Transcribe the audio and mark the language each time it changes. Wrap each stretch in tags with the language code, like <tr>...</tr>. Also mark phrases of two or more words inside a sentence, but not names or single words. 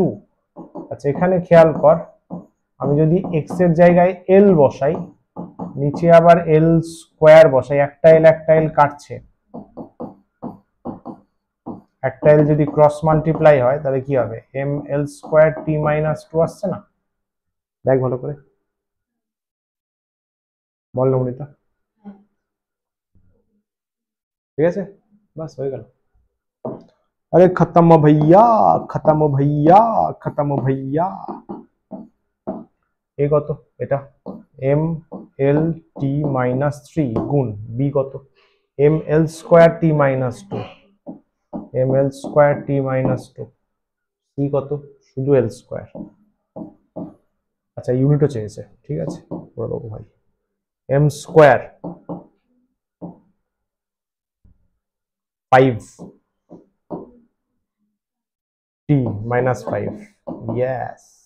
<bn>আচ্ছা এখানে খেয়াল কর, আমি যদি এক্স এর জায়গায় এল বসাই, নিচে আবার এল স্কোয়ার বসাই, একটা এল কাটছে, একটা এল যদি</bn> <en>cross multiply</en> <bn>হয় তাহলে কি হবে,</bn> <en>M L square T minus two</en> <bn>আসছে না? দেখ ভালো করে, বল নমিতা, ঠিক আছে, বাস হয়ে গেল।</bn> <hi>अरे खत्म भैया, खत्म भैया, खत्म भैया।</hi> <bn>এ কত? এটা</bn> <en>M L T minus three</en> <bn>গুণ বি কত,</bn> <en>M L square T minus two, M L square T minus two,</en> <bn>সি কত, শুধু</bn> <en>L square.</en> <bn>আচ্ছা ইউনিটও চেয়েছে, ঠিক আছে করে দেবো ভাই,</bn> <en>M square five T minus five,</en> <bn>ইয়েস।</bn>